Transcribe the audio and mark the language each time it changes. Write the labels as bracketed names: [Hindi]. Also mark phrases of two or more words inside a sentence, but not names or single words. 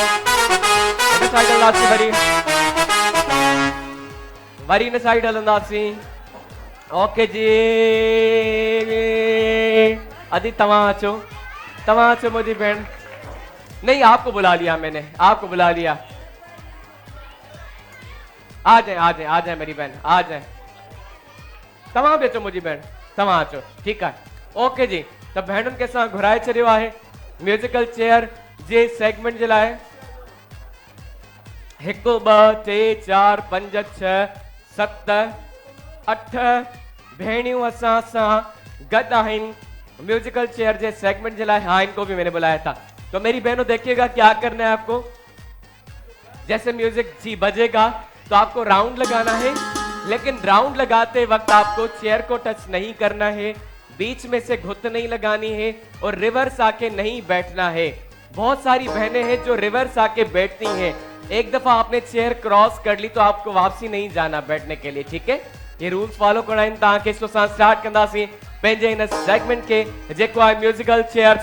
[Sindhi] हिन साइड हलंदासीं वरी हिन साइड हलंदासीं, ओके जी। अदी तव्हां अचो मुंहिंजी भेण। [Urdu] نہیں آپ کو بلا لیا میں نے، آپ کو بلا لیا. آ جائے میری بہن، آ جائے. [Sindhi] तव्हां बि अचो मुंहिंजी भेण, तव्हां अचो, ठीकु आहे, ओके जी। त भेणुनि खे असां घुराए छॾियो आहे [English] musical chair [Sindhi] जे सेगमेंट जे लाइ। 1 2 3 4 5 6 7 8 भेणियूं असां सां गॾु आहिनि [English] musical chair [Sindhi] जे सेगमेंट [Urdu] کے لیے. ہاں ان کو بھی میں نے بلایا تھا۔ تو میری بہنوں دیکھیے گا کیا کرنا ہے آپ کو. جیسے میوزک جی بجے گا تو آپ کو راؤنڈ لگانا ہے، لیکن راؤنڈ لگاتے وقت آپ کو چیئر کو ٹچ نہیں کرنا ہے، بیچ میں سے گھت نہیں لگانی ہے اور ریورس آ کے نہیں بیٹھنا ہے. بہت ساری بہنیں ہیں جو ریورس آ کے بیٹھتی ہیں، ایک دفعہ آپ نے چیئر کراس کر لی تو آپ کو واپسی نہیں جانا بیٹھنے کے لیے، ٹھیک ہے. [Sindhi] ये [English] rules follow [Sindhi] कराइन [Urdu] تاکہ اس کو [Sindhi] स्टार्ट कंदासीं पंहिंजे इन सेगमेंट के जेको आहे [English] musical chair.